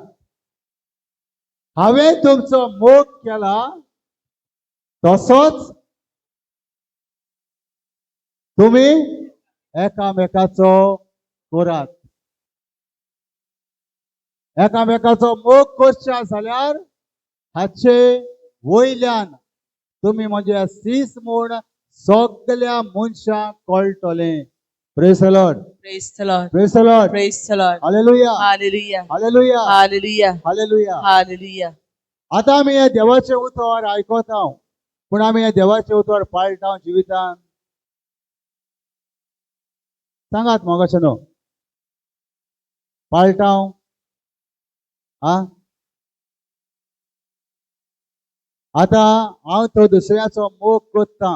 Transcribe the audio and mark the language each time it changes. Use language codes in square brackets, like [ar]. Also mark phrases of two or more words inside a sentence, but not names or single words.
[kok] हांवें तुमचो मोग केला तसोच तुमी एकामेकाचो करात. एकामेकाचो मोग करशा जाल्यार हाचे वयल्यान तुमी म्हजे सीस म्हूण सगल्या मनशांक कळटले. [en] Praise the Lord. Praise the Lord. Praise the Lord. Praise the Lord. हालेलुया. हालेलुया. हालेलुया. हालेलुया. हालेलुया. हालेलुया. [kok] आता आमी हे देवाचे उतर आयकता, पूण आमी हे देवाचे उतर पाळटा जिवितान. सांगात मोगाचें न्हू. पाळटा आता हांव तो दुसऱ्याचो मोग करता.